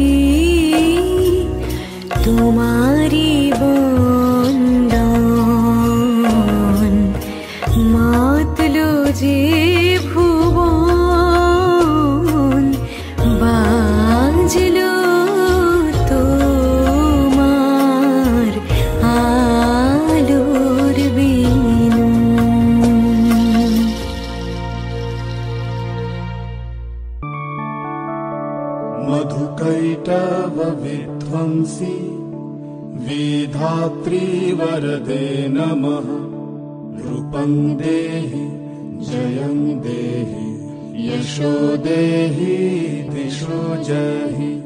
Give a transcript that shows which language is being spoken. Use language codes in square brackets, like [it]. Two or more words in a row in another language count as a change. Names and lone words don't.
[bn] তোমারি বন্দন, মাতলো যে ভুবন, বাজলো তোমার আলোর বেনু। [sa] मधुकैटव विध्वंसी विधात्री वरदे नमः, रूपं देहि जयं देहि यशो देहि दिशो जहि,